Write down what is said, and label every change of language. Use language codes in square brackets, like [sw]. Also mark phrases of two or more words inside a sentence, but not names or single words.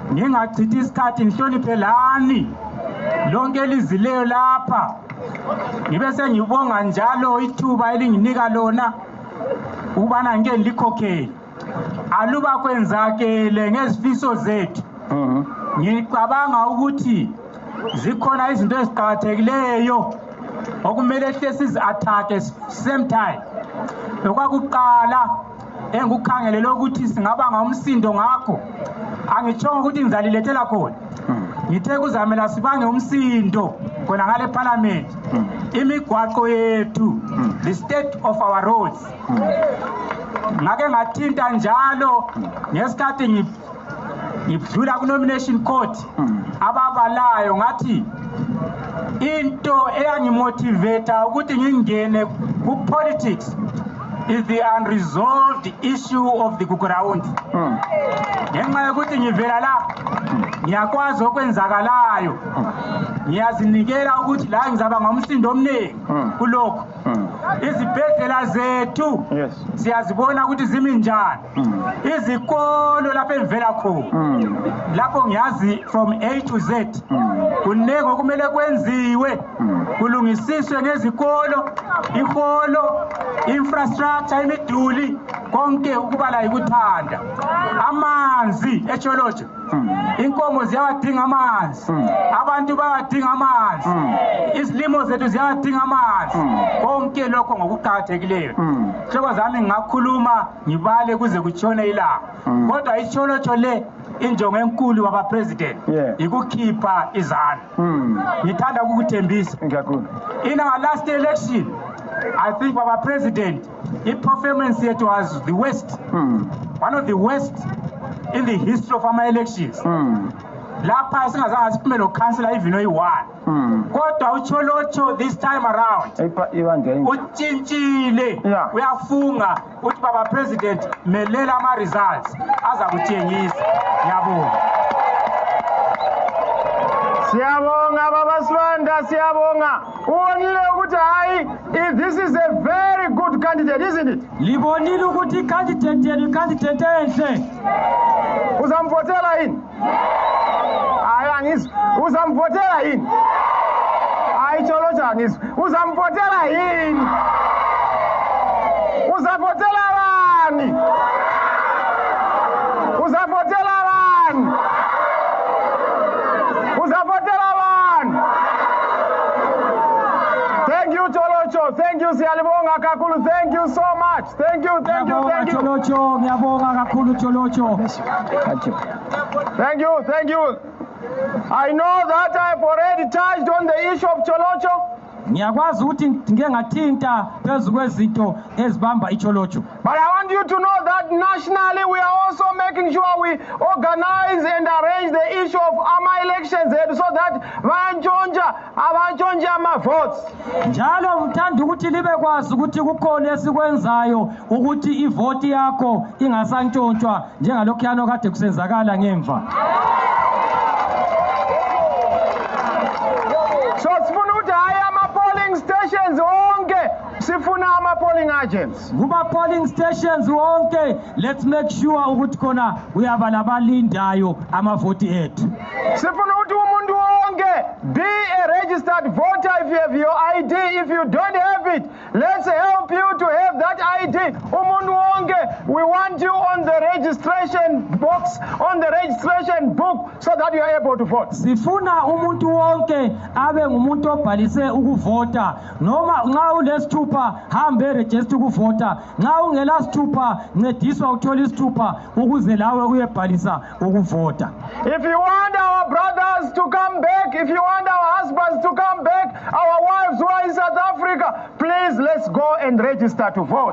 [nd] Ngingachithi isikhathi ngihloniphe lani lonke lizileyo lapha ngibe sengibonga njalo ithuba elinginika lona ubana ngeke likhokhele aluba kwenzakele ngezifiso zethu ngicabanga ukuthi zikhona izinto eziqhakathekileyo okumele sizi [en] attack same time [nd] lokwakuqala engikukhangelele ukuthi singaba ngumsindo ngakho angitshongo ukuthi ngizalilethela khona ngithe kuzamela sibange umsindo khona ngale parliament imigwaqo yethu [en] the state of our roads [nd] ngake ngathinta njalo ngesikhathi ngidlula ku nomination court ababalayo ngathi into eyangimotivate ukuthi ngingene ku politics [en] is the unresolved issue of the ground. [nd] Ngenxa yokuthi ngivela la ngiyakwazi okwenzakalayo ngiyazinikela ukuthi la ngizaba ngomsindo omningi kulokho izibhedlela zethu siyazibona ukuthi zimi njani izikolo lapho engivela khona lapho ngiyazi [en] from A to Z [nd] kunenge okumele kwenziwe kulungisiswe ngezikolo iholo infrastructure imiduli konke ukubala yikuthanda amanzi eTsholotsho inkomo ziyawadinga amanzi abantu bayadinga amanzi izilimo zethu ziyawadinga amanzi konke lokho ngokuqhakathekileyo hlobo zami ngingakhuluma ngibale kuze kutshone ilanga kodwa iTsholotsho le injongo enkulu waba president ikukhipha izana ngithanda ukukuthembisa [en] in our last election I think our president his performance yet was the worst one of the worst in the history of our elections [nd] lapha singazange siphume councillor even oyi-1 kodwa uTsholotsho [en] this time around [nd] utshintshile uyafunga uthi baba president melela ama-results azakutshengisa ngiyabonga siyabonga baba Sibanda siyabonga ubonile ukuthi hayi [en] this is a very good candidate isn't it [nd] libonile ukuthi i-candidate yenu i-candidate enhle uzamvotela yini hayi angizwa uzamvotela yini hayi Tsholotsho angizwa uzamvotela yini uzavotela bani uzavotela bani uzavotela bani [en] thank you Tsholotsho thank you [nd] siyalibonga kakhulu [en] thank you so much thank you [nd] Tsholotsho ngiyabonga kakhulu Tsholotsho [en] thank you I know that I've already touched on the issue of Tsholotsho [nd] ngiyakwazi ukuthi ngike ngathinta phezu kwezinto ezibamba iTsholotsho [en] but I want you to know that nationally we are also making sure we organize and arrange the issue of ama-elections so that [nd] abantshontsha ama-votes njalo ngithanda ukuthi libe kwazi ukuthi kukhona esikwenzayo ukuthi ivoti yakho ingasantshontshwa njengalokhuyana kade kusenzakala ngemva so sifuna ukuthi hayi [en] ama-polling stations [nd] onke sifuna [en] ama-polling agents [nd] kuba [en] polling stations [nd] wonke [en] let's make sure [nd] ukuthi khona uyaba labalindayo amavoti ethu sifuna ukuthi umuntu wonke [en] be a registered voter if you have your ID if you don't have it let's help you to have that ID [nd] umuntu wonke [en] we want you on the registration box on the registration book so that you are able to vote [nd] sifuna umuntu wonke abe ngumuntu obhalise ukuvota noma nxa ulesithupha hambe register ukuvota nxa ungela sithupha ncediswa uthola isithupha ukuze lawe uyebhalisa ukuvota [en] if you want our brothers to come back if you want our husbands to come back our wives who are in South Africa please let's go and register to vote